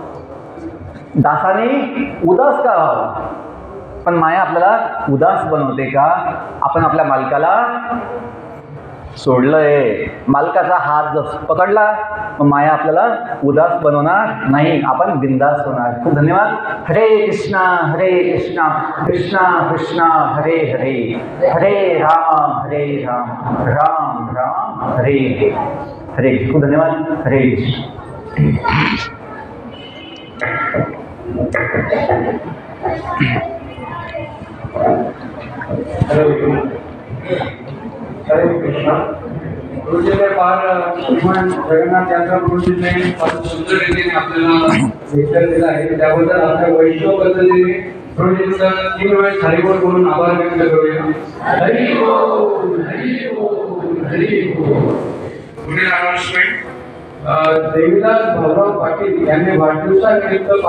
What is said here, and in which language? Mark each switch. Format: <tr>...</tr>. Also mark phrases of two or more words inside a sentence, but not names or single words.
<mr>दासाने उदास का व्हावं? पण माया आपल्याला उदास बनवते का? आपण आपल्या मालकाला सोडलंय, मालकाचा हात जर पकडला मग माया आपल्याला उदास बनवणार नाही, आपण बिंदास होणार. खूप धन्यवाद. हरे कृष्णा कृष्णा कृष्णा हरे हरे, हरे राम राम राम हरे हरे. खूप धन्यवाद. हरे कृष्ण. हरे कृष्णा. गुरुजीने फार भगवान जगन्नाथ यात्रा गुरुजीने फार सुंदर रीतीने आपल्याला लेक्चर दिलं आहे. त्याबद्दल आपल्या वैष्णव पद्धतीने गुरुजींचा 3 वेळेस हरिबोल बोलून आभार व्यक्त करूया. हरी बोल, हरी बोल, हरी बोल. पुढील अनाउन्समेंट, देवीदास भाऊराव पाटील यांनी वाढदिवसानिमित्त</mr>